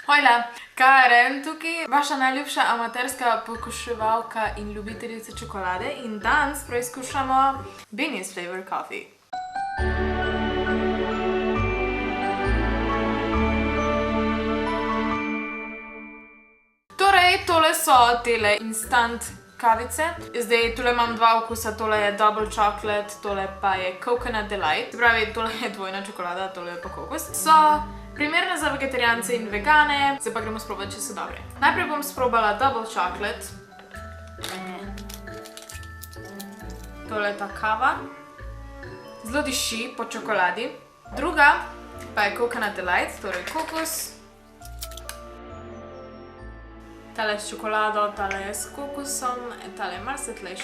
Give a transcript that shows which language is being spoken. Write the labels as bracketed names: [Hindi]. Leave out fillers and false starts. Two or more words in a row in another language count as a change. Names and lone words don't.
[Slovenian] Hojla, Karen tukaj, vaša najljubša amaterska pokuševalka in ljubiteljica čokolade in danes preizkušamo [English] Benny's Flavor Coffee. [Slovenian] Torej, tole so tele instant kavice. Zdaj, tole imam dva okusa, tole je [English] double chocolate, [Slovenian] tole pa je [English] coconut delight. [Slovenian] Se pravi, tole je dvojna čokolada, tole je pa kokos. So primerne za vegetarijance in vegane, zdaj pa gremo sprobati, če so dobre. Najprej bom sprobala [English] double chocolate. [Slovenian] Tole je ta kava. Zelo diši po čokoladi. Druga pa je [English] coconut delight, [Slovenian] torej kokos. Tale je s čokolado, tale je s kokosom, tale je malo svetlejša.